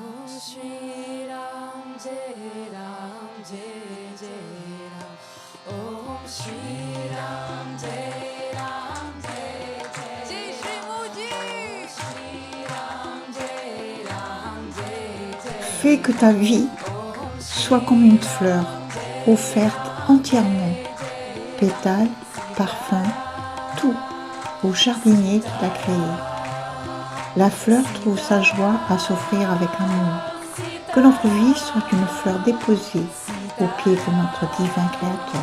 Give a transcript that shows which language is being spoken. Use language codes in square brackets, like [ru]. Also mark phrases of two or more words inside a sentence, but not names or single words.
[sa] श्री राम जय राम जय जय राम. ॐ श्री राम जय राम जय जय. जय श्री मोजी श्री राम जय राम जय जय. [fr] Fais que ta vie soit comme une fleur, offerte entièrement, pétales, parfums, tout au jardinier qui t'a créé. La fleur trouve sa joie à s'offrir avec amour. Que notre vie soit une fleur déposée au pied de notre divin Créateur.